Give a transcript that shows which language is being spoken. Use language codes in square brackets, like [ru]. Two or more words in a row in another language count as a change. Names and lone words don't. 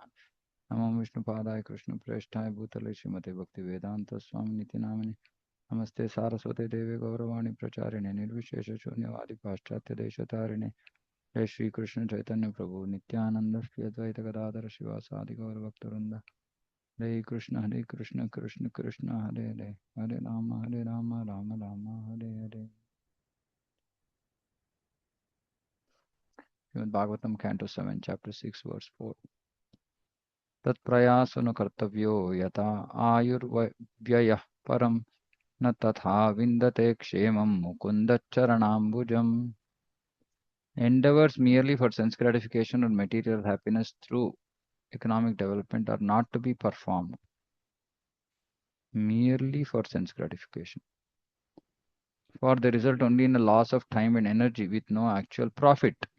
[sa] नमो विष्णुपादाय कृष्णप्रेष्ठाय भूतले श्रीमते भक्तिवेदान्तस्वामिनिति नामिने। नमस्ते सारस्वते देवे गौरवाणी प्रचारिणे निर्विशेषशून्यवादि पाश्चात्यदेशतारिणे। जय श्री कृष्ण चैतन्य प्रभु नित्यानंद श्री अद्वैत गदाधर शिवासादि गौरभक्तवृंद। हरे कृष्ण कृष्ण कृष्ण हरे हरे, हरे राम राम राम हरे हरे। [en] श्रीमद् भागवतम canto 7 chapter 6 verse 4. [sa] तत्प्रयासो न कर्तव्यो यथा आयुर्व्ययः परम न तथा विन्दते क्षेमं मुकुन्दचरणाम्बुजम्। [en] Endeavors merely for sense gratification or material happiness through economic development are not to be performed. Merely for sense gratification, for they result only in a loss of time and energy with no actual profit.